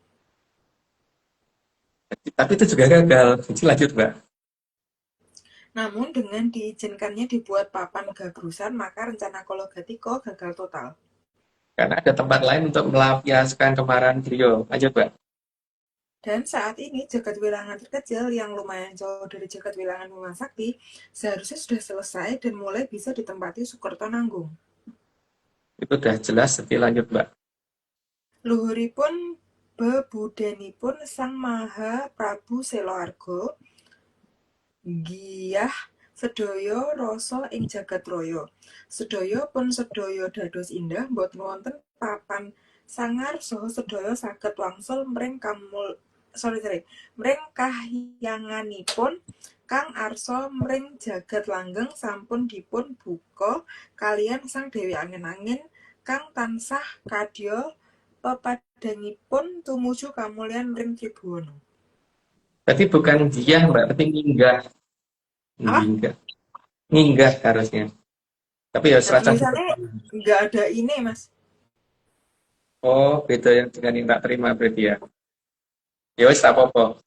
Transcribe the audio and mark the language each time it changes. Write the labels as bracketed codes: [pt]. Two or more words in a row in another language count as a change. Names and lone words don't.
[id] Tapi itu juga gagal. Jadi lanjut, Mbak. Namun dengan diizinkannya dibuat papan gagrusan, maka rencana Kolo Gatiko gagal total. Karena ada tempat lain untuk melampiaskan kemarahan beliau. Lanjut, Mbak. Dan saat ini jagat wilangan terkecil yang lumayan jauh dari jagat wilangan Bima Sakti seharusnya sudah selesai dan mulai bisa ditempati Sukertonanggung. Itu sudah jelas. Jadi lanjut, Mbak. [jv] Luhuripun bebudenipun Sang Maha Prabu Seloarga giyah sedaya rasa ing jagat raya. Sedaya pun sedaya dados indah boten wonten papan sangar saha sedaya saged wangsul mring mring kahyanganipun kang arsa mring jagat langgeng sampun dipun buka kaliyan Sang Dewi Angin-Angin kang tansah kadya pepadangipun tumuju kamulyan mring Tribhuwana. [id] Berarti bukan dia, Mbak. Berarti nginggah. Nginggah harusnya. Tapi ya serasa. Tulisannya nggak ada ini, Mas. Oh, beda yang dengan yang tak terima berarti ya. [jv] Ya wis [id] tak apa-apa.